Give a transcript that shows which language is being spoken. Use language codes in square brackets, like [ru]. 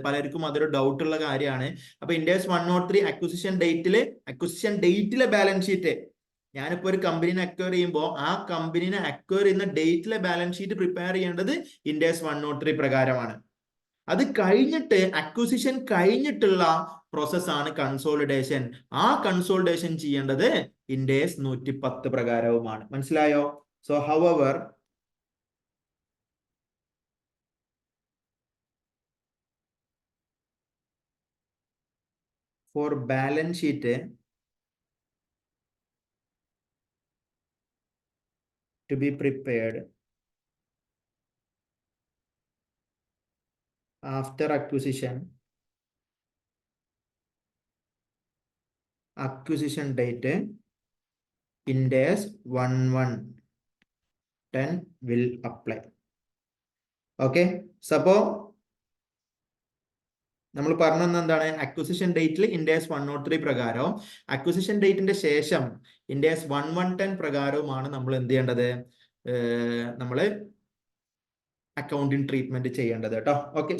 [ml] പലർക്കും അതൊരു ഡൗട്ട് ഉള്ള കാര്യമാണ്. അപ്പൊ ഇൻഡ് AS 103 അക്വിസിഷൻ ഡേറ്റിലെ ബാലൻസ് ഷീറ്റ്, ഞാനിപ്പോ ഒരു കമ്പനിനെ അക്വയർ ചെയ്യുമ്പോൾ ആ കമ്പനിനെ അക്വയർ ചെയ്യുന്ന ഡേറ്റിലെ ബാലൻസ് ഷീറ്റ് പ്രിപ്പയർ ചെയ്യേണ്ടത് ഇൻഡ് AS 103 പ്രകാരമാണ്. അത് കഴിഞ്ഞിട്ട് അക്വിസിഷൻ കഴിഞ്ഞിട്ടുള്ള പ്രോസസ്സാണ് കൺസോളിഡേഷൻ. ആ കൺസോളിഡേഷൻ ചെയ്യേണ്ടത് ഇൻഡ് AS 110 പ്രകാരവുമാണ്. മനസ്സിലായോ? [en] So however for balance sheet to be prepared after acquisition date, Ind AS 1110 will apply. Okay. [ml] So നമ്മൾ പറഞ്ഞത് എന്താണ്, അക്വിസിഷൻ ഡേറ്റിൽ ഇൻഡ് AS 103 പ്രകാരവും അക്വിസിഷൻ ഡേറ്റിന്റെ ശേഷം ഇൻഡ് AS 1110 പ്രകാരവുമാണ് നമ്മൾ എന്ത് ചെയ്യേണ്ടത്, നമ്മൾ അക്കൗണ്ടിങ് ട്രീറ്റ്മെന്റ് ചെയ്യേണ്ടത് കേട്ടോ. ഓക്കെ.